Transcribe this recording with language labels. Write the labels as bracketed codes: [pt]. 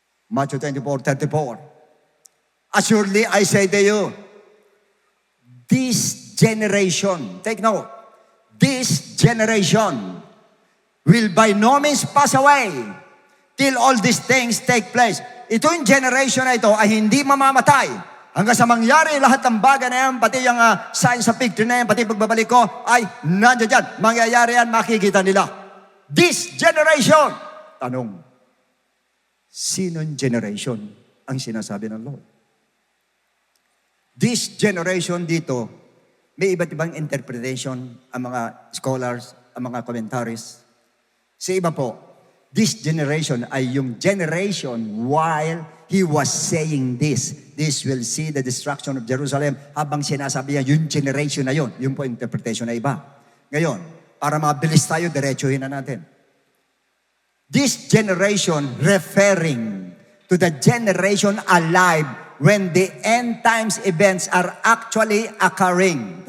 [en] Matthew 24:34. Assuredly, I say to you, this generation, take note, this generation will by no means pass away till all these things take place. [tl] Ito yung generation na ito ay hindi mamamatay hanggang sa mangyari lahat ng bagay na yan, pati yung [en] signs of victory [tl] na yan, pati pagbabalik ko ay nandiyan dyan. Mangyayari yan, makikita nila. [en] This generation. [tl] Tanong, sinong generation ang sinasabi ng Lord? This generation dito, may iba't ibang interpretation ang mga scholars, ang mga commentaries. Sa iba po, [en] this generation ay yung generation while he was saying this will see the destruction of Jerusalem. [tl] Habang sinasabi niya, yung generation na yun. Yun po interpretation na iba. Ngayon, para mabilis tayo, diretsuhin na natin. [en] This generation referring to the generation alive when the end times events are actually occurring.